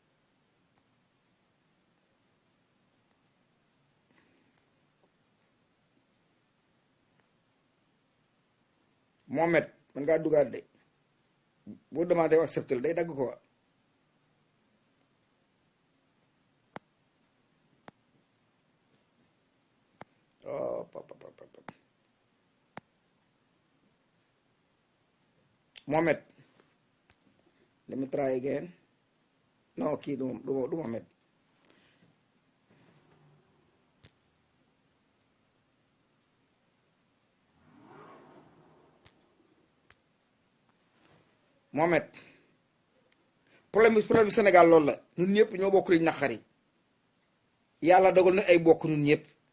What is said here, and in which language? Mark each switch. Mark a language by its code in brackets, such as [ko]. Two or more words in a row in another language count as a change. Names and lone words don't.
[wo] Mohamed man ngaa dugaat de boo [fr] demandé accepté [wo] day dagg ko [en] oh Mohamed let me try again non [wo] kii du Mohamed Mohamed problème bi Sénégal loolu la ñun ñëpp ñoo bokk liñ naqari yàlla dogal na ay bokk ñun ñëpp